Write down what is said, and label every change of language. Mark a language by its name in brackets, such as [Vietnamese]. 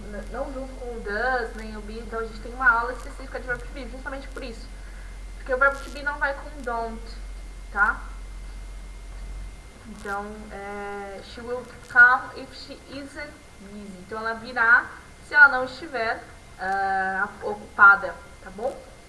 [Portuguese] Não junto com o does, nem o be. Então a gente tem uma aula específica de verbo to be, justamente por isso. Porque o verbo to be não vai com don't, tá? Então, [English] she will come if she isn't busy. [Portuguese] Então ela virá se ela não estiver ocupada, tá bom?